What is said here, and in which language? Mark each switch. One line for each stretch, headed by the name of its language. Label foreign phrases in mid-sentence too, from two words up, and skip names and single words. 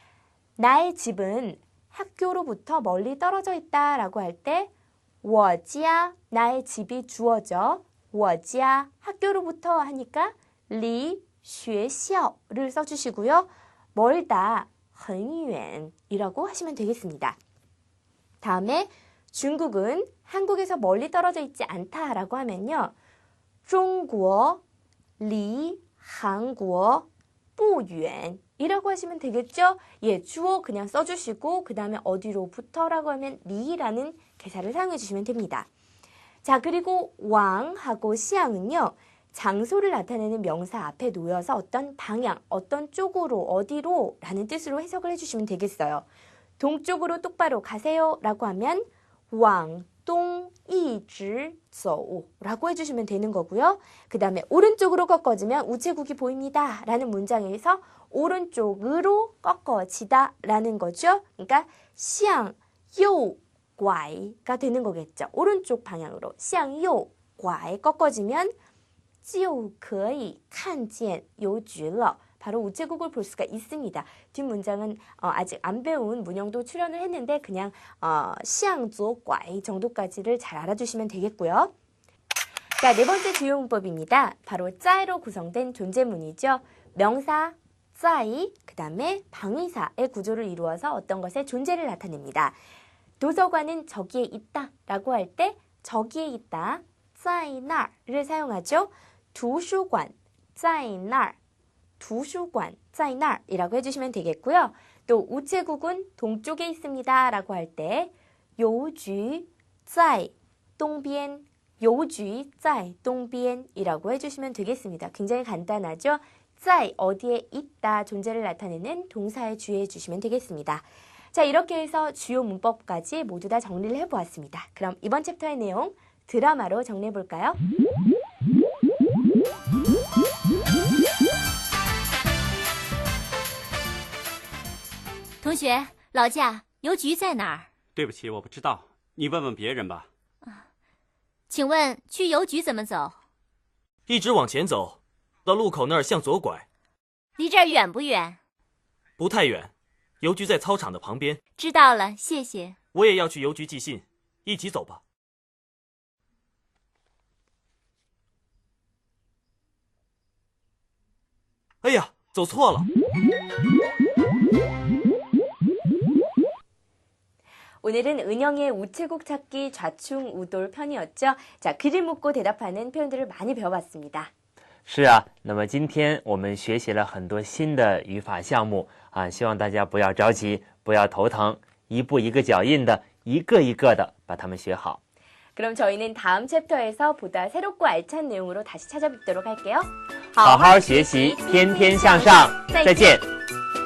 Korean: 나의 집은 학교로부터 멀리 떨어져 있다라고 할 때
Chinese: 我家
Korean: 나의 집이 주어져
Chinese: 我家
Korean: 학교로부터 하니까
Chinese: 离学校
Korean: 를 써주시고요. 멀다
Chinese: 很远
Korean: 이라고 하시면 되겠습니다. 다음에 중국은 한국에서 멀리 떨어져 있지 않다라고 하면요.
Chinese: 中国离韩国不远
Korean: 이라고 하시면 되겠죠? 예, 주어 그냥 써주시고 그 다음에 어디로부터라고 하면 리라는 개사를 사용해 주시면 됩니다. 자, 그리고 왕하고 시앙은요. 장소를 나타내는 명사 앞에 놓여서 어떤 방향, 어떤 쪽으로, 어디로 라는 뜻으로 해석을 해주시면 되겠어요. 동쪽으로 똑바로 가세요 라고 하면
Chinese: 往东一直走
Korean: 라고 해주시면 되는 거고요. 그 다음에 오른쪽으로 꺾어지면 우체국이 보입니다 라는 문장에서 오른쪽으로 꺾어지다 라는 거죠. 그러니까
Chinese: 向右拐
Korean: 가 되는 거겠죠. 오른쪽 방향으로
Chinese: 向右拐
Korean: 꺾어지면
Chinese: 就可以看见邮局了
Korean: 바로 우체국을 볼 수가 있습니다. 뒷문장은 아직 안 배운 문형도 출연을 했는데 그냥
Chinese: 向左拐
Korean: 정도까지를 잘 알아주시면 되겠고요. 자, 네 번째 주요 문법입니다. 바로 在로 구성된 존재문이죠. 명사 在, 그 다음에 방위사의 구조를 이루어서 어떤 것의 존재를 나타냅니다. 도서관은 저기에 있다 라고 할 때 저기에 있다,
Chinese: 在那
Korean: 를 사용하죠.
Chinese: 图书馆在那儿 图书馆在那儿
Korean: 이라고 해주시면 되겠고요. 또 우체국은 동쪽에 있습니다 라고 할 때
Chinese: 邮局在东边 邮局在东边
Korean: 이라고 해주시면 되겠습니다. 굉장히 간단하죠. 在 어디에 있다 존재를 나타내는 동사에 주의해 주시면 되겠습니다. 자, 이렇게 해서 주요 문법까지 모두 다 정리를 해보았습니다. 그럼 이번 챕터의 내용 드라마로 정리해 볼까요?
Chinese: 同学，老驾，邮局在哪儿？对不起，我不知道，你问问别人吧。请问去邮局怎么走？一直往前走，到路口那儿向左拐，离这儿远不远？不太远。邮局在操场的旁边。知道了，谢谢。我也要去邮局寄信，一起走吧。哎呀，走错了。
Korean: 오늘은 은영의 우체국 찾기 좌충우돌 편이었죠. 자, 글을 묻고 대답하는 표현들을 많이 배워봤습니다.
Chinese: 是啊，那么今天我们学习了很多新的语法项目啊，希望大家不要着急，不要头疼， 一步一个脚印的，一个一个的把它们学好。
Korean: 그럼 저희는 다음 챕터에서 보다 새롭고 알찬 내용으로 다시 찾아뵙도록 할게요.
Chinese: 好好学习，天天向上，再见。